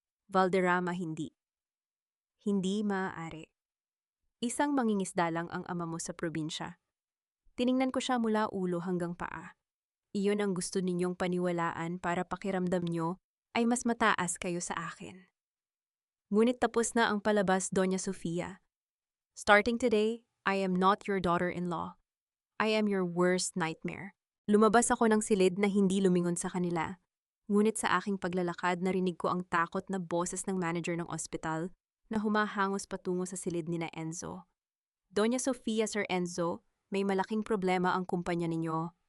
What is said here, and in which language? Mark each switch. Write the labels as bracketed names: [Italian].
[Filipino] Valderrama, hindi. Hindi maaari. Isang mangingisda lang ang ama mo sa probinsya. Tiningnan ko siya mula ulo hanggang paa. Iyon ang gusto ninyong paniwalaan para pakiramdam nyo ay mas mataas kayo sa akin. Ngunit tapos na ang palabas, Doña Sofia. [English] Starting today, I am not your daughter-in-law. I am your worst nightmare. [Filipino] Lumabas ako ng silid na hindi lumingon sa kanila. Ngunit sa aking paglalakad, narinig ko ang takot na boses ng manager ng ospital na humahangos patungo sa silid ni na Enzo. Doña Sofia, Sir Enzo, may malaking problema ang kumpanya ninyo.